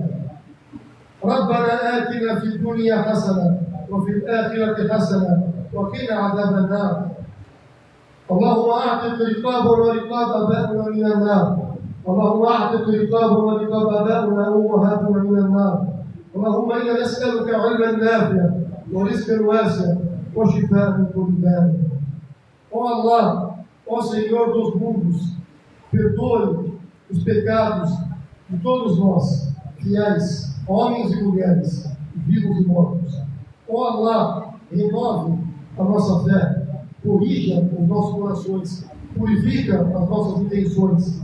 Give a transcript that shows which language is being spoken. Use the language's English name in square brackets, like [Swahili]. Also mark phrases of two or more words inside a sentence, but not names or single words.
[Arabic] ربنا آتنا في الدنيا حسنة وفي الآخرة حسنة وقنا عذاب النار. اللهم أعتق رقابنا ورقاب آبائنا من النار. اللهم أعتق رقابنا ورقاب آبائنا وأمهاتنا من النار. اللهم إنا نسألك علما نافعا ورزقا واسعا وشفاء من كل داء. [Portuguese] Ó Allah, ó Senhor dos mundos, perdoe os pecados de todos nós, fiéis, homens e mulheres, vivos e mortos. Ó Allah, renove a nossa fé, corrija os nossos corações, purifica as nossas intenções.